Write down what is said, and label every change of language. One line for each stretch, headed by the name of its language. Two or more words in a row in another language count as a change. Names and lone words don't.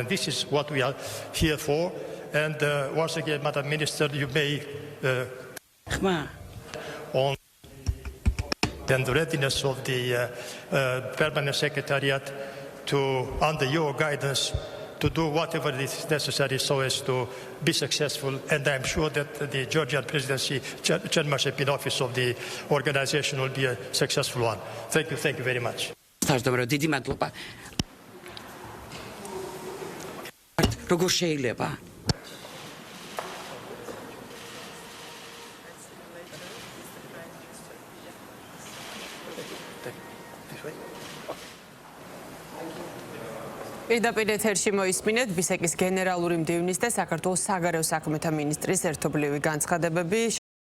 English: And this is what we are here for. And once again, Madam Minister, you may on and the readiness of the Permanent Secretariat to, under your guidance, to do whatever is necessary so as to be successful. And I'm sure that the Georgian presidency chairmanship in office of the organization will be a successful one. Thank you very much.
Georgian: დიდი მადლობა. როგორ შეიძლება? პირდაპირ ეთერში მოისმინეთ ბისეკის გენერალური მდივნის და საქართველოს საგარეო საქმეთა მინისტრის ერთობლივი განცხადებები.